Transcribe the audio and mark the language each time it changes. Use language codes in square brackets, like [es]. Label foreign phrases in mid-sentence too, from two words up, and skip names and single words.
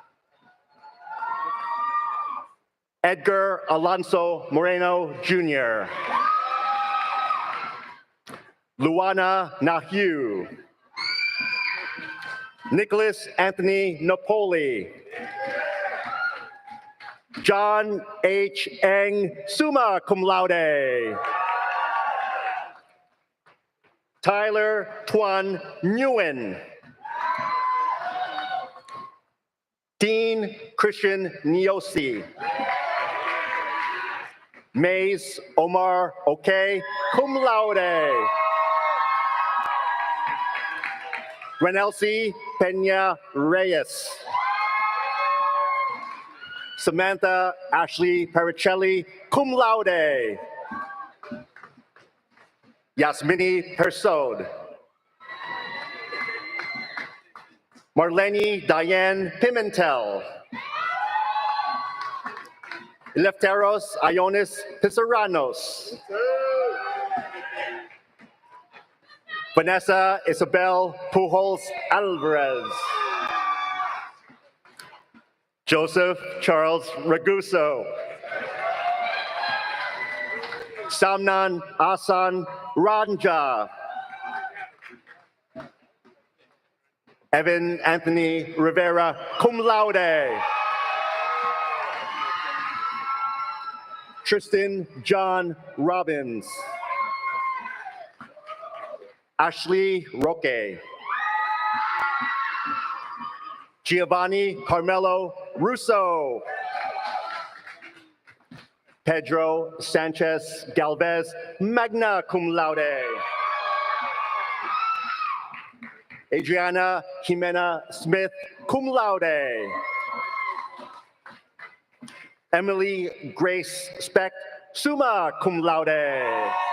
[en] Edgar Alonso Moreno Jr. Luana Nahu. Nicholas Anthony Napoli. John H. Eng, [la] summa cum laude. [en] Tyler Tuan Nguyen. Dean Christian Niosi. Mace Omar Oke, [la] cum laude. [en] Renelsi Peña Reyes. Samantha Ashley Pericelli, [la] cum laude. [en] Yasmini Persod. Marlene Diane Pimentel. Eleftheros Ionis Pizarranos. Vanessa Isabel Pujols Alvarez. Joseph Charles Raguso. Samnan Asan Ranja. Evan Anthony Rivera, [la] cum laude. [en] Tristan John Robbins. Ashley Roque. Giovanni Carmelo Russo. Pedro Sanchez Galvez, [la] magna cum laude. [en] Adriana Jimena Smith, [la] cum laude. [en] Emily Grace Speck, [la] summa cum laude.